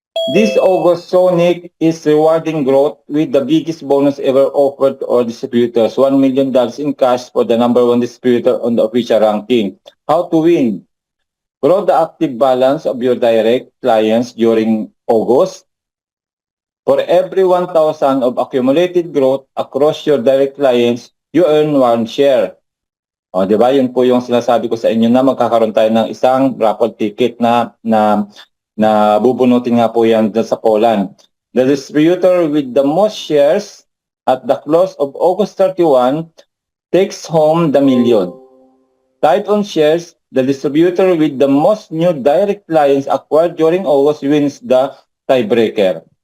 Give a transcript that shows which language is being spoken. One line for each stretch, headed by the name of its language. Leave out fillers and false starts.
English: This August, Sonic is rewarding growth with the biggest bonus ever offered to all distributors, $1 million in cash for the number 1 distributor on the official ranking. How to win? Grow the active balance of your direct clients during August. For every 1,000 of accumulated growth across your direct clients, you earn 1 share.
Filipino: O, di ba? Yun po yung sinasabi ko sa inyo na magkakaroon tayo ng isang raffle ticket na na bubunutin nga po yan dyan sa Poland.
English: The distributor with the most shares at the close of August 31 takes home the million. Tied on shares, the distributor with the most new direct clients acquired during August wins the tiebreaker.